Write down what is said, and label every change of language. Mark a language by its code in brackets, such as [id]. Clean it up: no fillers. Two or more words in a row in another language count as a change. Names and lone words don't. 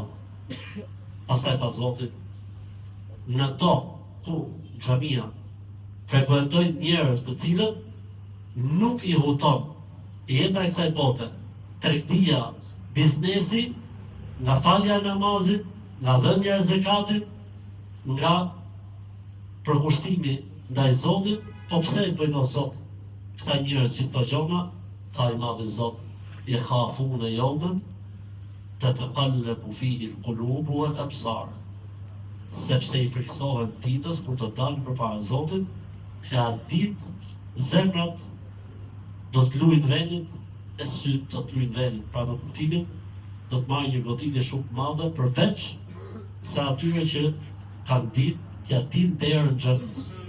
[sq] Pastaj tha Zoti, në to ku xhamia frekuentojnë njerëz të cilët nuk i huton jeta e kësaj bote, tregtia, biznesi, nga falja e namazit, nga dhënia e zakatit, nga përkushtimi ndaj Zotit, po pse i bëjnë o Zot? Këta njerëz që këto gjona, tha i Madhi Zot, [ar] يخافون يوما تتقلب فيه القلوب والأبصار. [sq] Sepse i friksohen ditës kur të dalin përpara Zotit, e atë ditë zemrat do të luajnë vendit, e syt do të luajnë vendit, pra në kuptimin do të marrë një goditje shumë madhe, përveç se atyre që kanë ditë t'ja din derën xhamis.